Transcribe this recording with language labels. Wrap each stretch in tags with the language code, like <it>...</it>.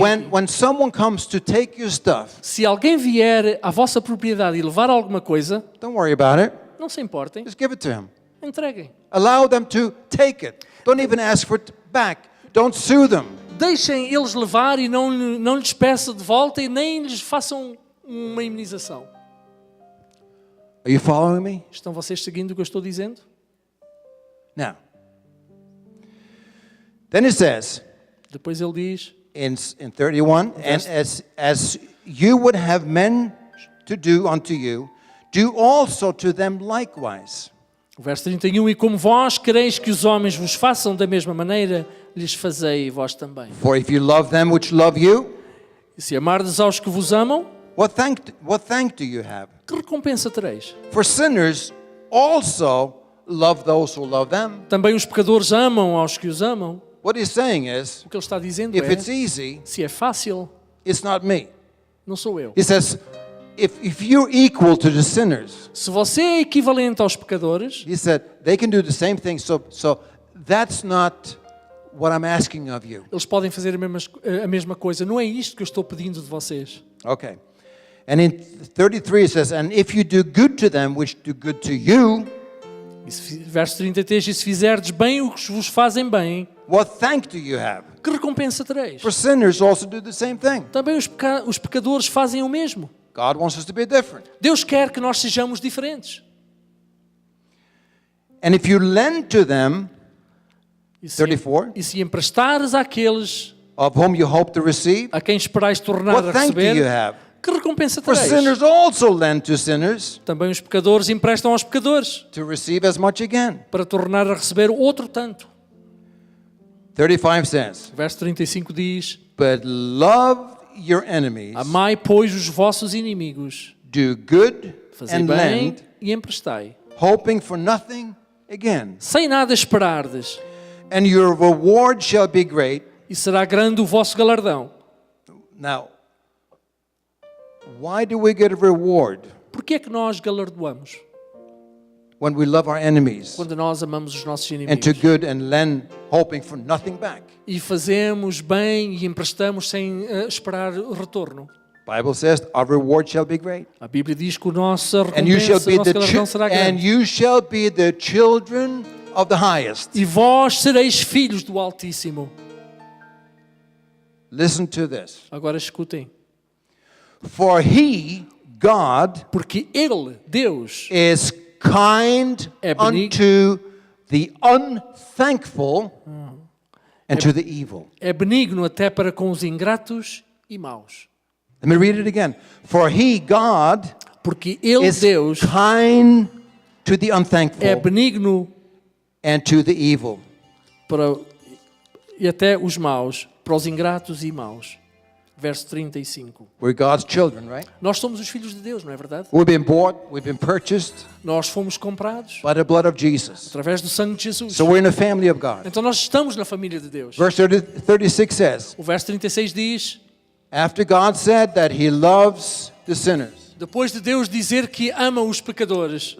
<en>when someone comes to take your stuff,</en> <pt>se alguém vier à vossa propriedade e levar alguma coisa,</pt> <en>don't worry about it.</en> <pt>não se importem,</pt> <en>Just give it to him.</en> <pt>entreguem.</pt> <en>Allow them to take it. Don't even ask for it back. Don't sue them.</en> <pt>Deixem eles levar e não lhes peçam de volta e nem lhes façam uma imunização.</pt> <en>Are you following me?</en> <pt>Estão vocês seguindo o que eu estou dizendo?</pt> <en>Now, then it says</en> <pt>Depois ele diz,</pt> <en>in 31, and as you would have men to do unto you, do also to them likewise.</en> <pt>o verso 31, e como vós quereis que os homens vos façam da mesma maneira, lhes fazei vós também.</pt> <en>For if you love them which love you,</en> <pt>E se amardes aos que vos amam,</pt> <en>what thank do you have?</en> <pt>que recompensa tereis?</pt> <en>For sinners also love those who love them.</en> <pt>Também os pecadores amam aos que os amam.</pt> <en>What he's saying is,</en> <pt>O que ele está dizendo</pt> <en>if</en> <pt>é,</pt> <en>it's easy,</en> <pt>se é fácil,</pt> <en>it's not me.</en> <pt>não sou eu.</pt> <en>He says, if you're equal to the sinners,</en> <pt>Se você é equivalente aos pecadores,</pt> <en>he said, they can do the same thing. So that's not what I'm asking of you.</en> <pt>eles podem fazer a mesma coisa. Não é isto que eu estou pedindo de vocês.</pt> <en>Okay. And in 33 it says, and if you do good to them which do good to you,</en> <pt>Verso 33, e se fizerdes bem os que vos fazem bem,</pt> <en>what thank do you have?</en> <pt>que recompensa tereis?</pt> <en>For sinners also do the same thing.</en> <pt>Também os pecadores fazem o mesmo.</pt> <en>God wants us to be different.</en> <pt>Deus quer que nós sejamos diferentes.</pt> <en>And if you lend to them,</en> <pt>E se, 34, e se emprestares àqueles</pt> <en>of whom you hope to receive,</en> <pt>a quem esperais tornar</pt> <en>what</en> <pt>a</pt> <en>thank do you</en> <pt>receber,</pt> <en>have?</en> <pt>que recompensa</pt> <en>For</en> <pt>tereis?</pt> <en>sinners also lend to sinners</en> <pt>Também os pecadores emprestam aos pecadores</pt> <en>to receive as much again.</en> <pt>para tornar a receber outro tanto.</pt> <en>35 says,</en> <pt>Verso 35 diz,</pt> <en>but love your enemies,</en> <pt>amai, pois, os vossos inimigos,</pt> <en>do good</en> <pt>fazei</pt> <en>and</en> <pt>bem</pt> <en>lend,</en> <pt>e emprestai,</pt> <en>hoping for nothing again.</en> <pt>sem nada esperardes,</pt> <en>And your reward shall be great.</en> <pt>e será grande o vosso galardão.</pt> <en>Now, why do we get a reward</en> <pt>Por que é que nós galardoamos?</pt> <en>when we love our enemies</en> <pt>Quando nós amamos os nossos</pt> <en>and to</en> <pt>inimigos.</pt> <en>good and lend, hoping for nothing back?</en> <pt>E fazemos bem e emprestamos sem esperar retorno.</pt> <en>Bible says our reward shall be great.</en> <pt>A Bíblia diz que a nossa</pt> <en>And you shall</en> <pt>recompensa,</pt> <en>be</en> <pt>o nosso galardão será</pt> <en>and</en> <pt>grande.</pt> <en>you shall be the children of the highest.</en> <pt>E vós sereis filhos do Altíssimo.</pt> <en>Listen to this.</en> <pt>Agora escutem.</pt> <en>For he, God,</en> <pt>Porque Ele, Deus,</pt> <en>is kind</en> <pt>É benigno.</pt> <en>unto the unthankful and to the evil.</en> <pt>é benigno até para com os ingratos e maus.</pt> <en>Let me read it again. For he, God,</en> <pt>Porque Ele,</pt> <en>is</en> <pt>Deus,</pt> <en>kind to the</en> <pt>é</pt> <en>unthankful</en> <pt>benigno</pt> <en>and to the evil.</en> <pt>para, e até os maus, para os ingratos e maus. Verso 35.</pt> <en>We're God's children, right?</en> <pt>Nós somos os filhos de Deus, não é verdade?</pt> <en>We've been bought, we've been purchased</en> <pt>Nós fomos comprados</pt> <en>by the blood of Jesus.</en> <pt>através do sangue de Jesus.</pt> <en>So we're in the family of God.</en> <pt>Então nós estamos na família de Deus.</pt> <en>Verse 36 says,</en> <pt>O verso 36 diz,</pt> <en>after God said that he loves the sinners,</en> <pt>depois de Deus dizer que ama os pecadores,</pt>